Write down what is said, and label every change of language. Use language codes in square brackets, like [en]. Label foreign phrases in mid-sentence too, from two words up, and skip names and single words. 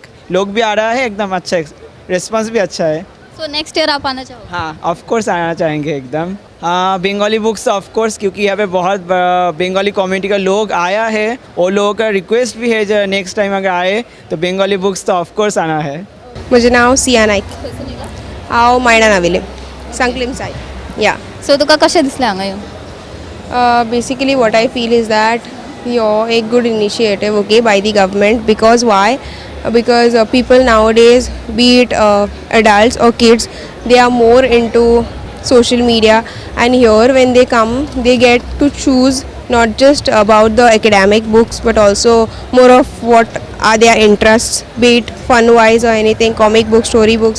[hi] लोग भी आ रहा है, एकदम अच्छा रिस्पॉन्स भी अच्छा है. सो [en] next year [hi] आप आना चाहोगे? हाँ, [en] of course [hi] आना चाहेंगे एकदम. हाँ, [en] Bengali books of course, [hi] क्योंकि यहाँ पे बहुत [en] Bengali community [hi] का लोग आया है. वो लोगों का रिक्वेस्ट भी है जो [en] next time [hi] अगर आए तो [en] Bengali books [hi] तो [en] of course [hi] आना है. [kok] म्हजें नांव सिया नायक. हांव मायणान आविलें, सांकलीम सायड. या सो तुका कशें दिसलें हांगा येवन? [en] basically what I feel is that a good initiative, okay, by the government. Because why? Because people nowadays, be it adults or kids, they are more into social media, and here when they come they get to choose not just about the academic books but also more of what are their interests, be it fun wise or anything, comic books, story books.